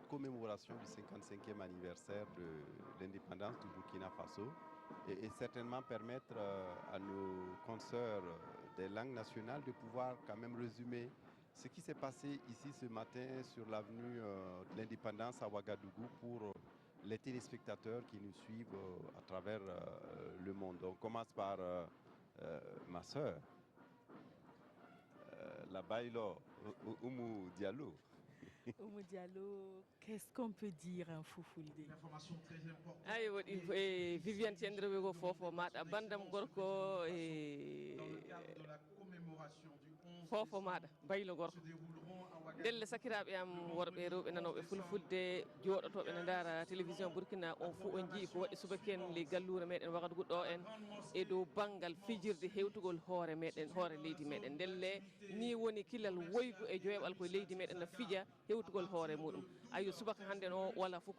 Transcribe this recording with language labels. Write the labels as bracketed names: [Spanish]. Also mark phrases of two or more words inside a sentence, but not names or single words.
[French] commémoration du 55e anniversaire de l'indépendance du Burkina Faso et certainement permettre à nos consoeurs des langues nationales de pouvoir quand même résumer ce qui s'est passé ici ce matin sur l'avenue de l'indépendance à Ouagadougou pour les téléspectateurs qui nous suivent à travers le monde. On commence par ma soeur, la Baïlo, Oumou Diallo. Oumou Diallo, qu'est-ce qu'on peut dire en Fulfulde? Une information très importante. [Fula] Ayi waɗi Viviane Tiendreɓe ko fofo maɗa bandam gorko [French] Dans le cadre de la commémoration du 11 [Fula] fofo maɗa baylo gorko [French] se dérouleront à Ouagadougou. [Fula] delle sakiraɓe am worɓe e rewɓe nanoɓe fulfulde joɗotoɓe ne daara télévision Burkina on fo on jii ko waɗi subaken ley gallure meɗen Ouagadougou ɗo en e dow banggal fijirde hewtugol hoore meɗen hoore leydi meɗen ndelle ni woni kilal woygu e joyaɓal koye leydi meɗen no fija hewtugol hoore muɗum ayo subaka hande o wala fof ko